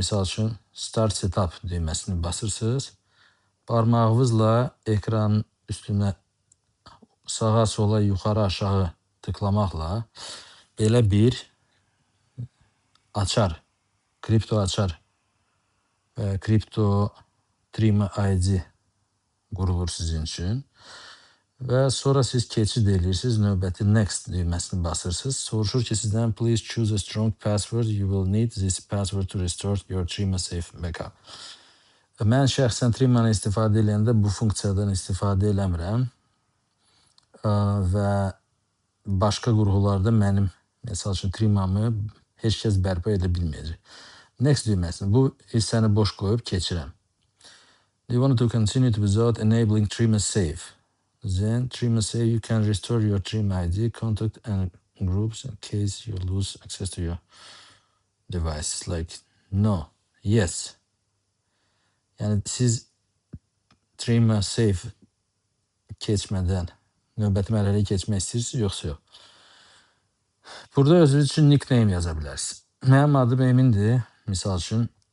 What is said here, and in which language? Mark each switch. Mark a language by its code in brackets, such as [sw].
[az] Misal üçün, Start Setup düyməsini basırsınız. Parmağınızla ekranın üstünə sağa, sola, yuxarı, aşağı tıklamaqla belə bir açar, kripto açar və kripto Trima ID qurulur sizin üçün. Və sonra siz keçid edirsiniz, növbəti Next düyməsini basırsınız. Soruşur ki, sizdən [en] please choose a strong password. You will need this password to restore your Trima Safe backup. [az] Mən şəxsən Trimanı istifadə edəndə bu funksiyadan istifadə eləmirəm. Və başqa qurğularda mənim, məsəl üçün, Trimamı heç kəs bərpa edə bilməyəcək. Next düyməsini, bu hissəni boş qoyub keçirəm. [en] Do you want to continue without enabling Trima Safe? Then Trima Safe, you can restore your Trima ID, contact and groups in case you lose access to your device. Like, no, yes. [az] Yəni siz Trima Safe keçmədən növbəti mərhələyə keçmək istəyirsiniz, yoxsa yox. Burada özünüz üçün nickname yaza bilərsiniz. Mənim adım Emindir, misal üçün.